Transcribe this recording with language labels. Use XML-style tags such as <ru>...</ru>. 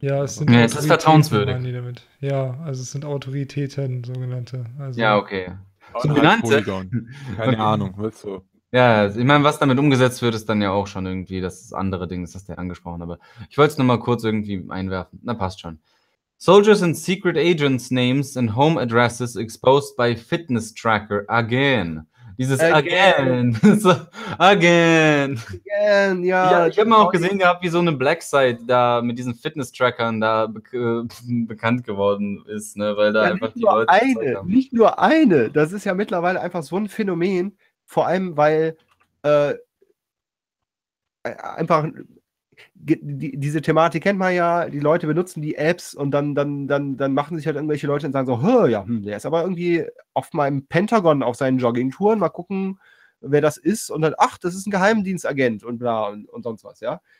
<de>Ja, es sind es ist vertrauenswürdig. Ja, also es sind Autoritäten, sogenannte. Also, ja, okay. So genannte. Keine Ahnung. Ja, ich meine, was damit umgesetzt wird, ist dann ja auch schon irgendwie das andere Ding, das hast du ja angesprochen. Aber ich wollte es nochmal kurz irgendwie einwerfen. Na, passt schon.</de> <en>Soldiers and secret agents' names and home addresses exposed by fitness tracker again.</en> <de>Dieses again. Again. Again, ja. Ich habe mal auch gesehen gehabt, wie so eine Black Site da mit diesen Fitness-Trackern da bekannt geworden ist, ne? Weil da ja, einfach die Leute. Eine, nicht nur eine. Das ist ja mittlerweile einfach so ein Phänomen. Vor allem, weil einfach diese Thematik kennt man ja, die Leute benutzen die Apps und dann machen sich halt irgendwelche Leute und sagen so, ja, der ist aber irgendwie auf meinem Pentagon auf seinen Joggingtouren, mal gucken, wer das ist und dann, ach, das ist ein Geheimdienstagent und bla und sonst was, ja.</de>